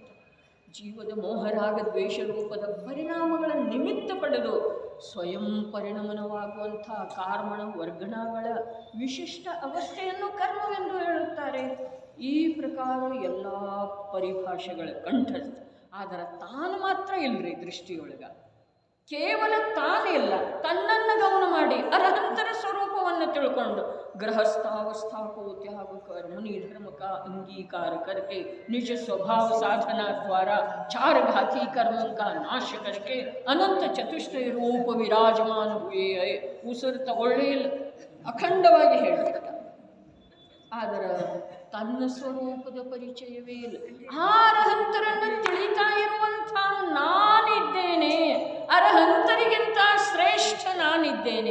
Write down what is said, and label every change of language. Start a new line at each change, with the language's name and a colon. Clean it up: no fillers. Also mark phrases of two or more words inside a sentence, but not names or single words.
Kannada: ಜೀವದ ಮೋಹರಾಗ ದ್ವೇಷ ರೂಪದ ಪರಿಣಾಮಗಳ ನಿಮಿತ್ತ ಪಡೆದು ಸ್ವಯಂ ಪರಿಣಮನವಾಗುವಂಥ ಕಾರ್ಮಣ ವರ್ಗಣಗಳ ವಿಶಿಷ್ಟ ಅವಸ್ಥೆಯನ್ನು ಕರ್ಮವೆಂದು ಹೇಳುತ್ತಾರೆ. ಈ ಪ್ರಕಾರ ಎಲ್ಲ ಪರಿಭಾಷೆಗಳ ಕಂಠಸ್ಥ. ಆದರೆ ತಾನು ಮಾತ್ರ ಇಲ್ಲರಿ ದೃಷ್ಟಿಯೊಳಗ. ಕೇವಲ ತಾನೇ ಇಲ್ಲ, ತನ್ನನ್ನು ಗಮನ ಮಾಡಿ ಅರಹಂತರ ಸ್ವರೂಪವನ್ನು ತಿಳ್ಕೊಂಡು
Hindi: ಗೃಹಸ್ಥಾವಸ್ಥಾ को त्याग कर मुनि धर्म का अंगीकार करके निज स्वभाव साधना द्वारा चार घाती कर्मों का नाश करके अनंत चतुष्टय रूप विराजमान हुए है.
Kannada: ಉಸಿರು ತಗೊಳ್ಳೇ ಇಲ್ಲ, ಅಖಂಡವಾಗಿ ಹೇಳ್ತಾರೆ. ಆದರೆ ತನ್ನ ಸ್ವರೂಪದ ಪರಿಚಯವೇ ಇಲ್ಲ. ಆ ಅರಹಂತರನ್ನು ತಿಳಿತಾ ಇರುವಂಥ ನಾನಿದ್ದೇನೆ, ಅರಹಂತರಿಗಿಂತ ಶ್ರೇಷ್ಠ ನಾನಿದ್ದೇನೆ.